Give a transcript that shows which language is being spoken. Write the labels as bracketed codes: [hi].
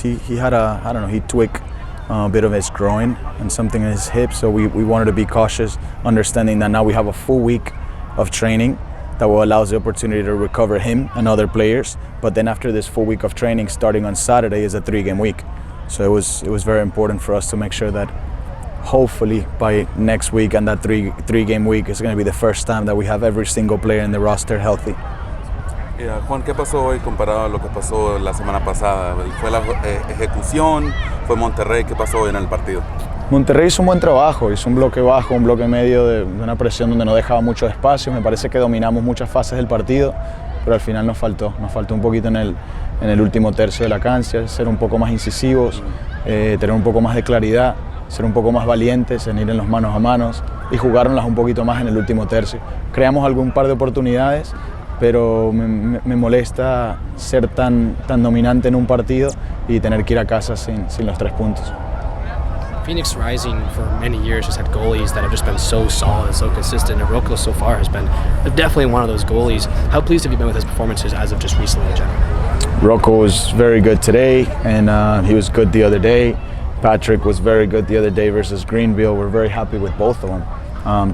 [en] He had he tweaked a bit of his groin and something in his hip, so we wanted to be cautious, understanding that now we have a full week of training that will allow us the opportunity to recover him and other players. But then after this full week of training, starting on Saturday, is a 3-game week. So it was very important for us to make sure that hopefully by next week and that three-game week is going to be the first time that we have every single player in the roster healthy. [es] Juan, ¿qué pasó hoy comparado a lo que pasó la semana pasada? ¿Fue la ejecución? ¿Fue Monterrey? ¿Qué pasó hoy en el partido? Monterrey hizo un buen trabajo, hizo un bloque bajo, un bloque medio de una presión donde no dejaba mucho espacio. Me parece que dominamos muchas fases del partido, pero al final nos faltó un poquito en el último tercio de la cancha, ser un poco más incisivos, tener un poco más de claridad, ser un poco más valientes en ir en los manos a manos y jugárnoslas un poquito más en el último tercio. Creamos algún par de oportunidades, pero me molesta ser tan dominante en un partido y tener que ir a casa sin los 3 puntos. [en] Phoenix Rising for many years has had goalies that have just been so solid and so consistent, and Rocco so far has been definitely one of those goalies. How pleased have you been with his performances as of just recently in general? Rocco was very good today, and he was good the other day. Patrick was very good the other day versus Greenville. We're very happy with both of them.